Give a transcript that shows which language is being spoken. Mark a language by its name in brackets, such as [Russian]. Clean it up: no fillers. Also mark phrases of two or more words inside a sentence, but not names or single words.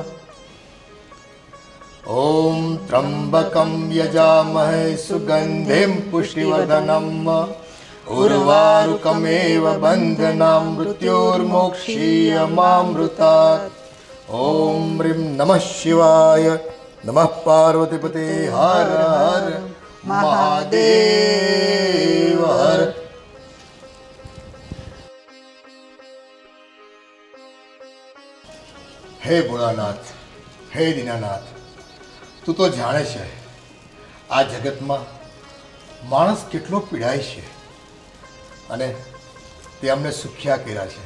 [Sanskrit] ॐ त्र्यम्बकं यजामहे सुगन्धिं पुष्टिवर्धनम् उर्वारुकमेव बन्धनां मृत्योर्मोक्षीयमामृतात्। ॐ ह्रीं नमः शिवाय। नमः पार्वतीपते हर हर महादेव हर। [Gujarati] હે ભોળાનાથ, હે દીનાનાથ, તું તો જાણે છે આ જગતમાં માણસ કેટલો પીડાય છે અને તે અમને સુખ્યા કર્યા છે.